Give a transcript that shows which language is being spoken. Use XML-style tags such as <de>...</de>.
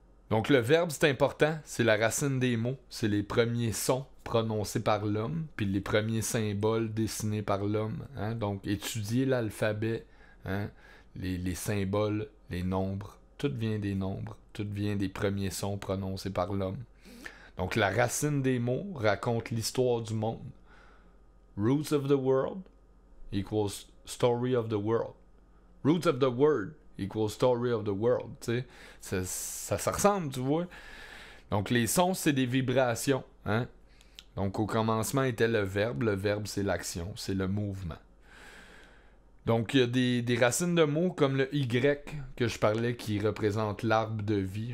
<fr>Donc le verbe, c'est important. C'est la racine des mots. C'est les premiers sons prononcés par l'homme, puis les premiers symboles dessinés par l'homme. Hein? Donc, étudier l'alphabet, hein? Les symboles, les nombres, tout vient des nombres, tout vient des premiers sons prononcés par l'homme. Donc, la racine des mots raconte l'histoire du monde.</fr> <en>Roots of the world equals story of the world. Roots of the word equals story of the world.</en> <fr>Tu sais, ça ressemble, tu vois. Donc, les sons, c'est des vibrations, hein? Donc, au commencement était le verbe. Le verbe, c'est l'action, c'est le mouvement. Donc, il y a des racines de mots comme le Y que je parlais qui représente l'arbre de vie.</fr>